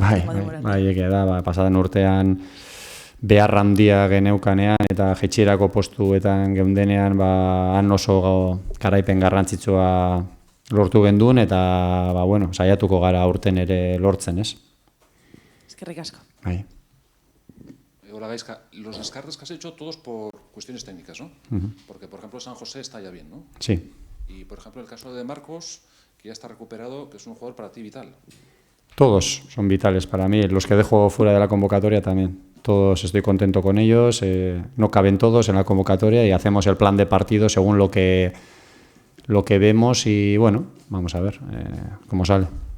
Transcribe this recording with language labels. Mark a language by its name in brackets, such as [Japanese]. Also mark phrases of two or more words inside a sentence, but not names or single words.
[Basque] Egia da, pasaden urtean behar handia geneukanean eta jetxierako postuetan geundenean han oso garaipen garrantzitsua lortu genduen eta saiatuko gara aurten ere lortzen, ez? Eskerrik asko. [Spanish] Hola Gaizka, los descartes que has hecho todos por cuestiones técnicas, ¿no? Porque, por ejemplo, San José está ya bien, ¿no? Sí. Y, por ejemplo, el caso de Marcos, que ya está recuperado, que es un jugador para ti vital. Todos son vitales para mí, los que dejo fuera de la convocatoria también. Todos estoy contento con ellos, no caben todos en la convocatoria y hacemos el plan de partido según lo que vemos y vamos a ver cómo sale.